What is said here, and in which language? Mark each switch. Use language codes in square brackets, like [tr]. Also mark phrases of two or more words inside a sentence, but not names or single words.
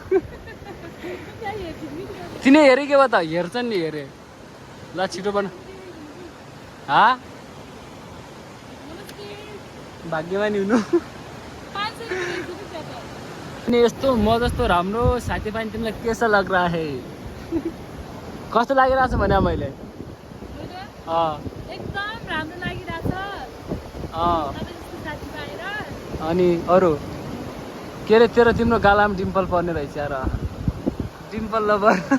[ne] तिनी हेरे के भयो त, हेर्छन् नि हेरे। ल छिटो बन। भाग्यमानी हुनु। अनि यस्तो म जस्तो राम्रो साथी पाएँ तिमीलाई [hi] कैसा लग रहा है? [ne] कस्तो लागिरहेको छ भने मैले एकदम राम्रो लागिरहेछ। अनि अरू के अरे तेरो तिम्रो गालामा डिम्पल पर्ने रहेछ यार, [en] dimple lover.